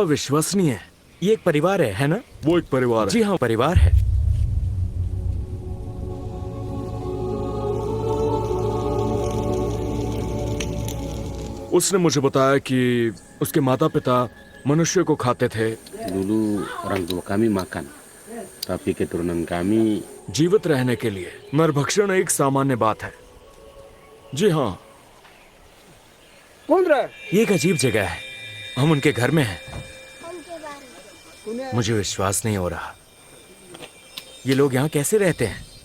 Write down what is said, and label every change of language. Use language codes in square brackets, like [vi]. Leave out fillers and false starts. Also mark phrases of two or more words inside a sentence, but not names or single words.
[hi] अविश्वसनीय। ये एक परिवार है ना? वो एक परिवार है। जी हाँ, परिवार है। उसने मुझे बताया कि उसके माता पिता मनुष्य को खाते थे। [id] Dulu orang tua kami makan, tapi keturunan kami [hi] जीवित रहने के लिए नरभक्षण एक सामान्य बात है। जी हाँ, ये एक अजीब जगह है। हम उनके घर में हैं। मुझे विश्वास नहीं हो रहा। ये लोग यहाँ कैसे रहते हैं?